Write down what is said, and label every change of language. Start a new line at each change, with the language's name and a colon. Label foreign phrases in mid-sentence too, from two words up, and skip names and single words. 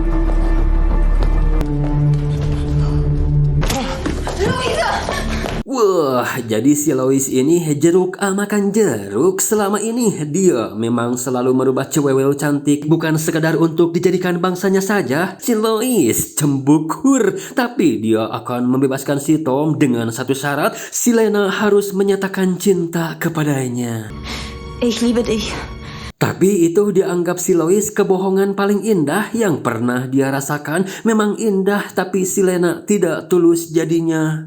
Indonesian: Wah, Jadi si Lois ini jeruk makan jeruk. Selama ini dia memang selalu merubah cewek cantik bukan sekedar untuk dijadikan bangsanya saja. Si Lois cembukur, tapi dia akan membebaskan si Tom dengan satu syarat, si Lena harus menyatakan cinta kepadanya.
German: Ich liebe dich.
Indonesian: Tapi itu dianggap si Lois kebohongan paling indah yang pernah dia rasakan. Memang indah, tapi si Lena tidak tulus jadinya.